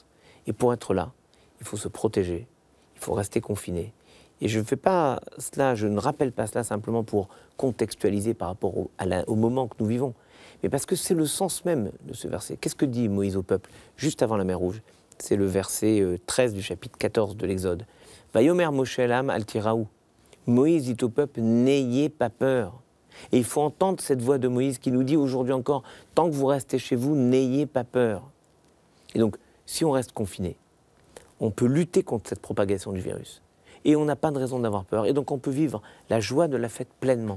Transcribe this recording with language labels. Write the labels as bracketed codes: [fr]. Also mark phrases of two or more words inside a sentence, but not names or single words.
[fr] Et pour être là, il faut se protéger, il faut rester confiné. Et je ne fais pas cela, je ne rappelle pas cela simplement pour contextualiser par rapport au moment que nous vivons, mais parce que c'est le sens même de ce verset. Qu'est-ce que dit Moïse au peuple juste avant la mer Rouge? C'est le verset 13 du chapitre 14 de l'Exode. [he] ויאמר משה אלהם אל תיראו. [fr] Moïse dit au peuple, n'ayez pas peur. Et il faut entendre cette voix de Moïse qui nous dit aujourd'hui encore, tant que vous restez chez vous, n'ayez pas peur. Et donc, si on reste confiné, on peut lutter contre cette propagation du virus. Et on n'a pas de raison d'avoir peur. Et donc on peut vivre la joie de la fête pleinement.